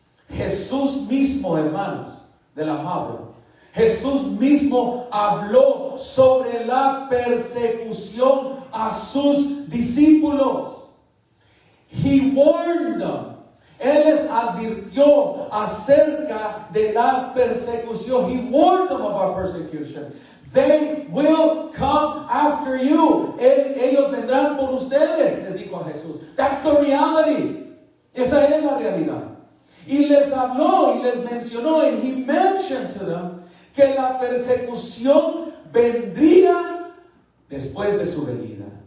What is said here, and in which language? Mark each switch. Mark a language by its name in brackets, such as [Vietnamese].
[Spanish] Jesús mismo, hermanos, de la Habla, Jesús mismo habló sobre la persecución a sus discípulos. [English] He warned them. [Spanish] Él les advirtió acerca de la persecución. [English] He warned them about persecution. They will come after you. [Spanish] Ellos vendrán por ustedes, les dijo a Jesús. [English] That's the reality. [Spanish] Esa es la realidad. Y les habló y les mencionó, [English] and he mentioned to them, [Spanish] que la persecución vendría después de su venida.